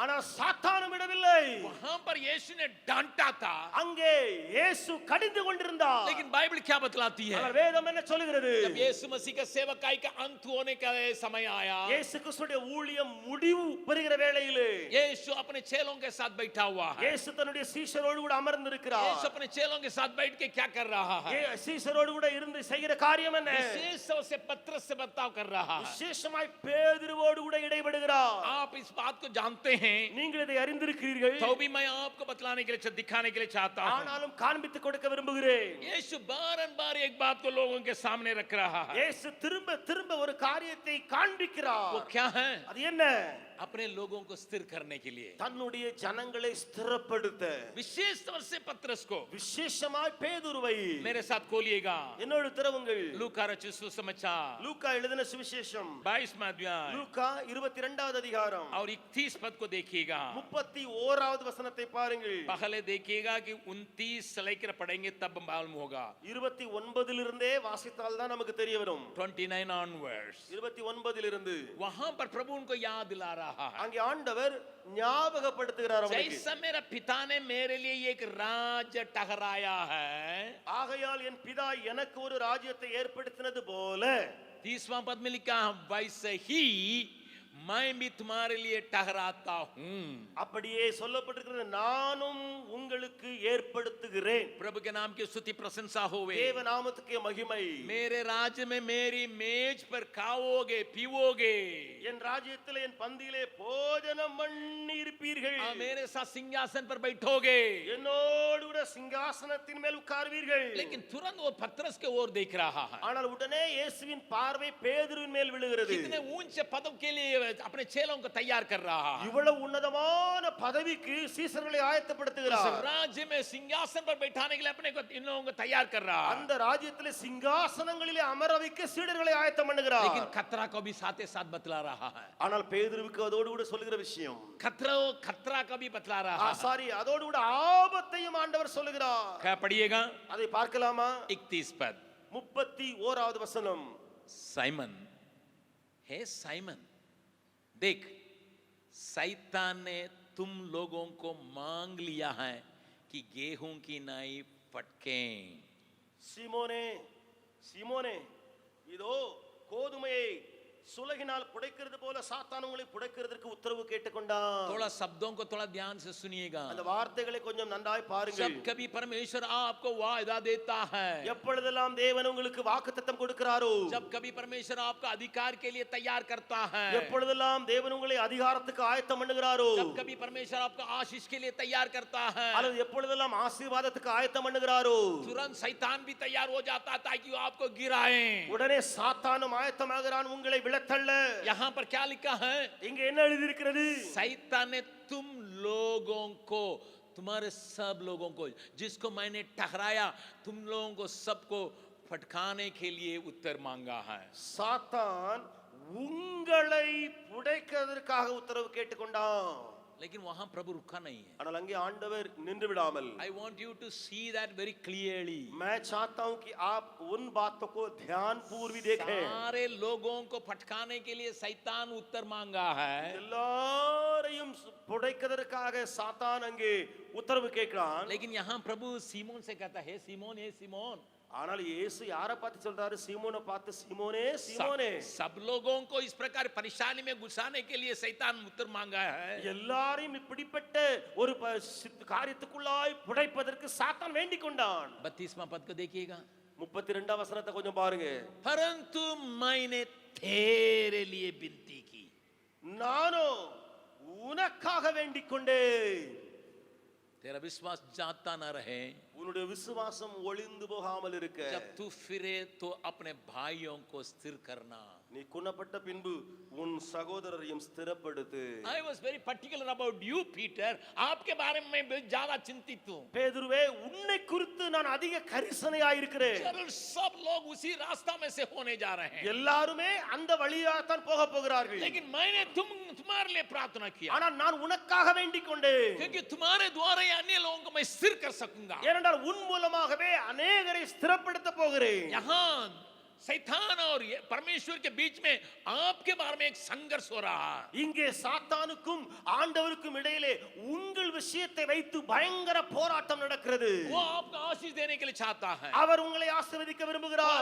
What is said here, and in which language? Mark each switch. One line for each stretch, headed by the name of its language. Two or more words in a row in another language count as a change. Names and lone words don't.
Tamil: ஆனால் சாத்தானும் விடவில்லை.
Hindi: वहां पर यीशु ने डांटा था.
Tamil: அங்கே இயேசு கடிந்து கொண்டிருந்தார்.
Hindi: लेकिन बाइबल क्या बतलाती है?
Tamil: ஆனால் வேதம் என்ன சொல்கிறது?
Hindi: जब यीशु मसीह का सेवकाई का अंत होने का समय आया,
Tamil: இயேசு கிறிஸ்துவின் ஊழியம் முடிவு பெறுகிற வேளையிலே
Hindi: यीशु अपने चेलों के साथ बैठा हुआ है.
Tamil: இயேசு தன்னுடைய சீஷரோடு கூட அமர்ந்திருக்கிறார்.
Hindi: यीशु अपने चेलों के साथ बैठ के क्या कर रहा है?
Tamil: சீஷரோடு கூட இருந்து செய்கிற காரியம் என்ன?
Hindi: विशेष तौर से पतरस से बर्ताव कर रहा है.
Tamil: விசேஷமாய் பேதுருவோடு கூட இடைபடுகிறார்.
Hindi: आप इस बात को जानते हैं,
Tamil: நீங்கள் இதை அறிந்திருக்கிறீர்கள்.
Hindi: तो भी मैं आपको बतलाने के लिए, दिखाने के लिए चाहता हूं.
Tamil: ஆனாலும் காண்பித்து கொடுக்க விரும்புகிறேன்.
Hindi: यीशु बार एक बात को लोगों के सामने रख रहा है.
Tamil: இயேசு திரும்ப திரும்ப ஒரு காரியத்தை காண்பிக்கிறார்.
Hindi: वो क्या है?
Tamil: அது என்ன?
Hindi: अपने लोगों को स्थिर करने के लिए.
Tamil: தன்னுடைய ஜனங்களை ஸ்திரப்படுத்த
Hindi: विशेष तौर से पतरस को.
Tamil: விசேஷமாய் பேதுருவை
Hindi: मेरे साथ खोलिएगा.
Tamil: என்னோடு திறவுங்கள்.
Hindi: लूका रचित सुसमाचार
Tamil: லூக்கா எழுதின சுவிசேஷம்
Hindi: 22वां अध्याय
Tamil: லூக்கா 22வது அதிகாரம்
Hindi: और 31 पद को देखिएगा.
Tamil: 31வது வசனத்தை பாருங்கள்.
Hindi: पहले देखिएगा कि 29 से लेकर पढ़ेंगे तब मालूम होगा.
Tamil: 29 வாசித்தால் தான் நமக்கு தெரிய வரும்.
English: 29 onwards.
Tamil: 29
Hindi: वहां पर प्रभु उनको याद दिला रहा है.
Tamil: அங்கே ஆண்டவர் ஞாபகப்படுத்துகிறார் அவனுக்கு.
Hindi: जैसा मेरा पिता ने मेरे लिए एक राज्य ठहराया है,
Tamil: ஆகையால் என் பிதா எனக்கு ஒரு ராஜ்யத்தை ஏற்படுத்தினது போல
Hindi: 30वां पद में लिखा है, वैसे ही मैं भी तुम्हारे लिए ठहराता हूं.
Tamil: அப்படியே சொல்லப்பட்டிருக்கிறது, நானும் உங்களுக்கு ஏற்படுத்துகிறேன்.
Hindi: प्रभु के नाम की स्तुति प्रशंसा होवे.
Tamil: தேவ நாமத்துக்கு மகிமை.
Hindi: मेरे राज्य में मेरी मेज पर खाओगे पीओगे,
Tamil: என் ராஜ்யத்திலே என் பந்தியிலே போஜனம் பண்ணி இருப்பீர்கள்.
Hindi: मेरे साथ सिंहासन पर बैठोगे.
Tamil: என்னோடு கூட சிங்காசனத்தின் மேல் உட்கார்வீர்கள்.
Hindi: लेकिन तुरंत वो पतरस के ओर देख रहा है.
Tamil: ஆனால் உடனே இயேசுவின் பார்வை பேதுருவின் மேல் விழுகிறது.
Hindi: कितने ऊंचे पदों के लिए अपने चेलों को तैयार कर रहा है.
Tamil: இவ்வளவு உன்னதமான பதவிக்கு சீசர்களை ஆயத்தப்படுத்துகிறார்.
Hindi: राज्य में सिंहासन पर बैठाने के लिए अपने को इन लोगों को तैयार कर रहा है.
Tamil: அந்த ராஜ்யத்திலே சிங்காசனங்களிலே அமர வைக்க சீடர்களை ஆயத்தம் பண்ணுகிறார்.
Hindi: लेकिन खतरा को भी साथ साथ बतला रहा है.
Tamil: ஆனால் பேதுருவுக்கு அதோடு கூட சொல்லுகிற விஷயம்,
Hindi: खतरा का भी बतला रहा है.
Tamil: சாரி, அதோடு கூட ஆபத்தையும் ஆண்டவர் சொல்லுகிறார்.
Hindi: क्या पढ़िएगा?
Tamil: அதை பார்க்கலாமா?
Hindi: 31 पद.
Tamil: 31வது வசனம்.
Hindi: साइमन, हे साइमन, देख शैतान ने तुम लोगों को मांग लिया है कि गेहूं की नाई फटके.
Tamil: சீமோனே, சீமோனே, இதோ கோதுமையை சுலகினால் புடைக்கிறது போல சாத்தான் உங்களை புடைக்கிறதற்கு உத்தரவு கேட்டுக்கொண்டான்.
Hindi: थोड़ा शब्दों को थोड़ा ध्यान से सुनिएगा.
Tamil: அந்த வார்த்தைகளை கொஞ்சம் நன்றாய் பாருங்கள்.
Hindi: जब कभी परमेश्वर आपको वायदा देता है,
Tamil: எப்பொழுதெல்லாம் தேவன் உங்களுக்கு வாக்குத்தத்தம் கொடுக்கிறாரோ,
Hindi: जब कभी परमेश्वर आपका अधिकार के लिए तैयार करता है,
Tamil: எப்பொழுதெல்லாம் தேவன் உங்களை அதிகாரத்துக்கு ஆயத்தம் பண்ணுகிறாரோ,
Hindi: जब कभी परमेश्वर आपका आशीष के लिए तैयार करता है,
Tamil: அல்லது எப்பொழுதெல்லாம் ஆசீர்வாதத்துக்கு ஆயத்தம் பண்ணுகிறாரோ,
Hindi: तुरंत शैतान भी तैयार हो जाता है ताकि वो आपको गिराए.
Tamil: உடனே சாத்தானும் ஆயத்தமாகிறான் உங்களை விழத்தள்ள.
Hindi: यहाँ पर क्या लिखा है?
Tamil: இங்க என்ன எழுதி இருக்கிறது?
Hindi: शैतान ने तुम लोगों को, तुम्हारे सब लोगों को, जिसको मैंने ठहराया, तुम लोगों को सबको फटकाने के लिए उत्तर मांगा है.
Tamil: சாத்தான் உங்களை புடைக்கிறதற்காக உத்தரவு கேட்டுக்கொண்டான்.
Hindi: लेकिन वहां प्रभु रुका नहीं है.
Tamil: ஆனால் அங்கே ஆண்டவர் நின்று விடாமல்,
English: I want you to see that very clearly.
Hindi: मैं चाहता हूं कि आप उन बातों को ध्यान पूर्वक देखें. सारे लोगों को फटकाने के लिए शैतान उत्तर मांगा है.
Tamil: எல்லாரையும் புடைக்கிறதற்காக சாத்தான் அங்கே உத்தரவு கேட்கிறான்.
Hindi: लेकिन यहाँ प्रभु सीमोन से कहता है, सीमोन, हे सीमोन.
Tamil: ஆனால் இயேசு யாரை பார்த்து சொல்றாரு? சீமோனை பார்த்து, சீமோனே, சீமோனே.
Hindi: सब लोगों को इस प्रकार परेशानी में घुसाने के लिए शैतान उत्तर मांगा है.
Tamil: எல்லாரையும் இப்படிப்பட்ட ஒரு காரியத்துக்குள்ளாய் புடைப்பதற்கு சாத்தான் வேண்டிக் கொண்டான்.
Hindi: 32वां पद को देखिएगा.
Tamil: 32வது வசனத்தை கொஞ்சம் பாருங்க.
Hindi: परंतु मैंने तेरे लिए विनती की.
Tamil: நானோ உனக்காக வேண்டிக் கொண்டேன்.
Hindi: तेरा विश्वास जाता ना रहे,
Tamil: உன்னுடைய விசுவாசம் ஒளிந்து போகாமல் இருக்க,
Hindi: जब तू फिरे तो अपने भाइयों को स्थिर करना।
Tamil: நீ குணப்பட்ட பின்பு உன் சகோதரரையும் ஸ்திரப்படுத்து.
English: I was very particular about you, Peter.
Hindi: आपके बारे में मैं ज्यादा चिंतित हूँ।
Tamil: பேதுருவே, உன்னை குறித்து நான் அதிக கரிசனையாய் இருக்கிறேன்.
Hindi: चलो सब लोग उसी रास्ता में से होने जा रहे हैं,
Tamil: எல்லாருமே அந்த வழியாகத்தான் போக போகிறார்கள்.
Hindi: लेकिन मैंने तुम्हारे लिए प्रार्थना किया,
Tamil: ஆனால் நான் உனக்காக வேண்டிக் கொண்டேன்.
Hindi: क्योंकि तुम्हारे द्वारा ही अन्य लोगों को मैं स्थिर कर सकूंगा।
Tamil: ஏனென்றால் உன் மூலமாகவே அநேகரை ஸ்திரப்படுத்த போகிறேன்.
Hindi: यहाँ शैतान और परमेश्वर के बीच में आपके बारे में एक संघर्ष हो रहा है।
Tamil: இங்கே சாத்தானுக்கும் ஆண்டவருக்கும் இடையிலே உங்கள் விஷயத்தை வைத்து பயங்கர போராட்டம் நடக்கிறது.
Hindi: वो आपको आशीष देने के लिए चाहता है,
Tamil: அவர் உங்களை ஆசீர்வதிக்க
Hindi: वो
Tamil: விரும்புகிறார்.